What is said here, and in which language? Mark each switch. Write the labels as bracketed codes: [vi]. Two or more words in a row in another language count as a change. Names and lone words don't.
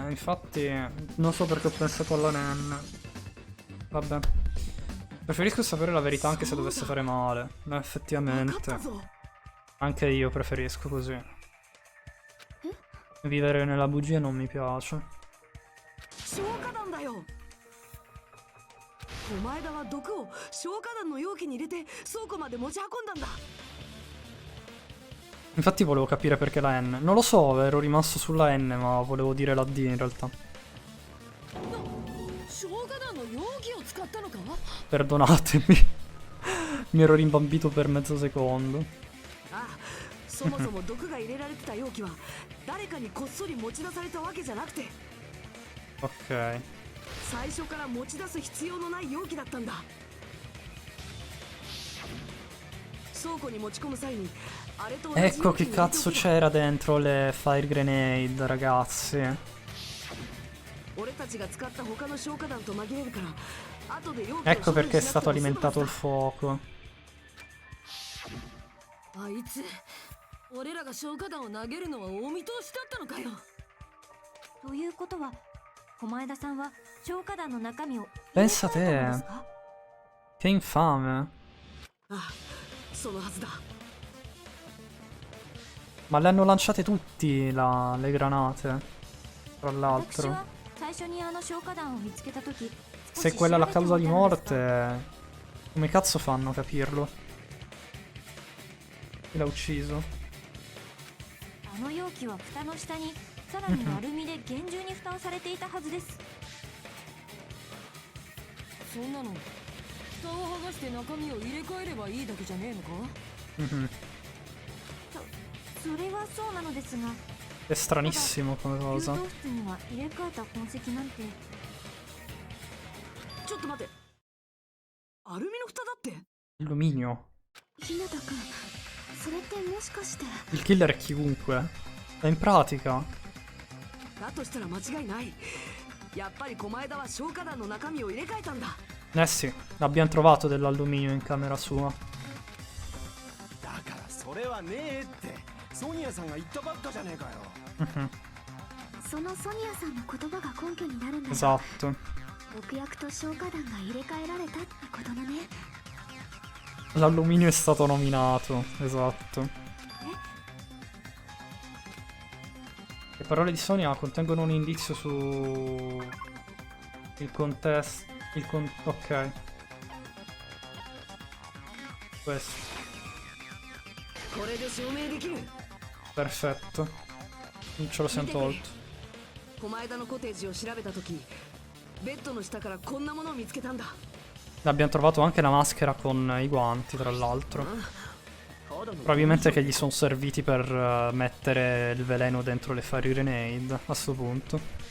[it] Infatti non so perché ho pensato alla N. Vabbè. Preferisco sapere la verità anche se dovesse fare male. Ma effettivamente. Anche io preferisco così. Vivere nella bugia non mi piace. [ja] お前だは毒を消火弾の容器に入れて倉庫まで持ち運んだんだ。 [it] Infatti volevo capire perché la N. Non lo so, ero rimasto sulla N, ma volevo dire la D in realtà. Perdonatemi. Mi ero rimbambito per mezzo secondo. [ja] そもそも毒が入れられてた容器は誰かにこっそり持ち出されたわけじゃなくて [it] Ok. [ja] 最初から持ち出す必要のない容器だったんだ。倉庫に持ち込む際にあれと同じ [it] Ecco che cazzo c'era dentro le [en] fire grenade, [it] ragazzi. [ja] 俺たちが使った他の消火弾と紛れるから後で容器を [it] Ecco perché è stato alimentato il fuoco. [ja] あいつ俺らが消火弾を投げるのはお見通しだったのかよ。ということは駒枝さんは消火弾の中身を [it] Pensa te. Che infame. [ja] ああ、そのはずだ。 [it] Ma le hanno lanciate tutti le granate. Tra l'altro. Se quella è la causa di morte, come cazzo fanno a capirlo? Chi l'ha ucciso? [ja] あの容器は蓋の下にさらにアルミで厳重に蓋をされていたはずです。そんなの蓋を剥がして中身を入れ替えればいいだけじゃねえのか。それはそうなのですが [it] È stranissimo come cosa. [ja] 給湯室には入れ替えた痕跡なんて。ちょっと待って。アルミの蓋だって。 [it] Alluminio. [ja] 日向くん、それってもしかして。 [it] Il killer è chiunque. Ma in pratica. [ja] だとしたら間違いない。やっぱり狛枝は消火弾の中身を入れ替えたんだ。 [it] Eh sì, abbiamo trovato dell'alluminio in camera sua. [ja] だからそれはねえって。ソニアさんが言ったばっかじゃねえかよ。そのソニアさんの言葉が根拠になるんだよ。 [it] Esatto. [ja] 毒薬と消火弾が入れ替えられたってことだね。 [it] L'alluminio è stato nominato. Esatto. Le parole di Sonia contengono un indizio su Il contesto. Ok. Questo. [ja] これで証明できる。 [it] Perfetto. Non ce lo siamo tolto. [ja] 狛枝のコテージを調べた時、ベッドの下からこんなものを見つけたんだ。 [it] Abbiamo trovato anche la maschera con i guanti, tra l'altro. Probabilmente che gli sono serviti per mettere il veleno dentro le [en] fire grenade [it] a sto punto.